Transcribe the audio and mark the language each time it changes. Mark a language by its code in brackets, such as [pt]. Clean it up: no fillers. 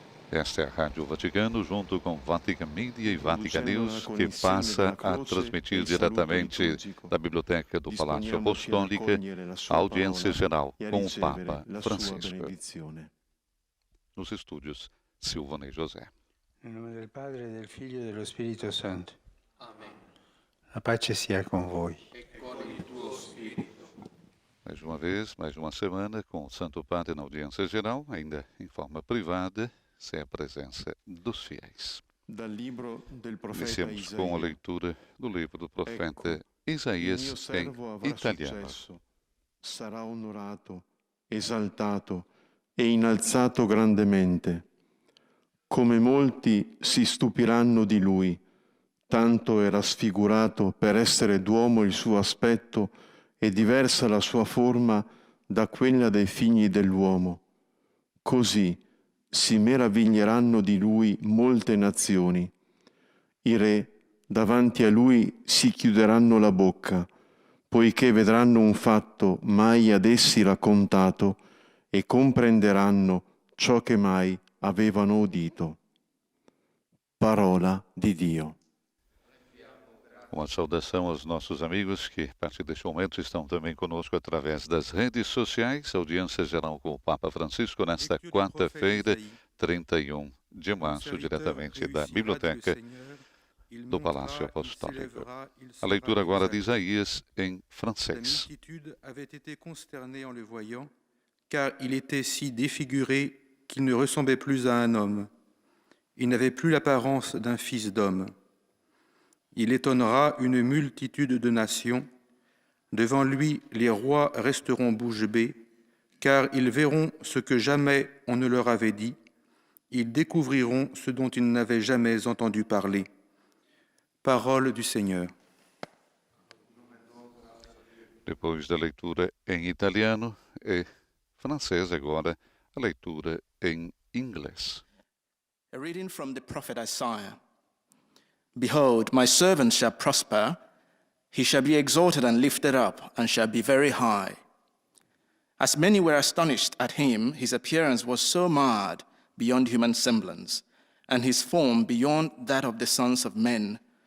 [pt] Esta é a Rádio Vaticano, junto com Vatican Media e Vatican News, que passa a transmitir diretamente da Biblioteca do Palácio Apostólica a audiência geral com o Papa Francisco. Nos estúdios, Silvana e José. [it] Em nome del Padre, del Figlio e dello Spirito Santo. Amém. A pace sia com voi. [pt] Mais uma vez, mais uma semana com o Santo Padre na audiência geral, ainda em forma privada, sem a presença dos fiéis. Iniciamos com a leitura do livro do profeta Isaías em italiano. [it] Sarà onorato, esaltato e innalzato grandemente. Come molti si stupiranno di lui, tanto era sfigurato per essere d'uomo il suo aspetto e diversa la sua forma da quella dei figli dell'uomo. Così si meraviglieranno di lui molte nazioni. I re davanti a lui si chiuderanno la bocca, poiché vedranno un fatto mai ad essi raccontato e comprenderanno ciò che mai avevano udito. Parola di Dio. [pt] Uma saudação aos nossos amigos que, a partir deste momento, estão também conosco através das redes sociais. Audiência geral com o Papa Francisco nesta quarta-feira, 31 de março, diretamente da Biblioteca do Palácio Apostólico. A leitura agora de Isaías em francês. [fr] La multitude avait été consternée en le voyant, car il était si défiguré qu'il ne ressemblait plus à un homme. Il n'avait plus l'apparence d'un fils d'homme. Il étonnera une multitude de nations. Devant lui, les rois resteront bouche bée, car ils verront ce que jamais on ne leur avait dit. Ils découvriront ce dont ils n'avaient jamais entendu parler. Parole du Seigneur. [pt] Depois da leitura em italiano e francês, agora a leitura em inglês. [en] A reading from the prophet Isaiah. Behold, my servant shall prosper, he shall be exalted and lifted up, and shall be very high. As many were astonished at him, his appearance was so marred beyond human semblance, and his form beyond that of the sons of men.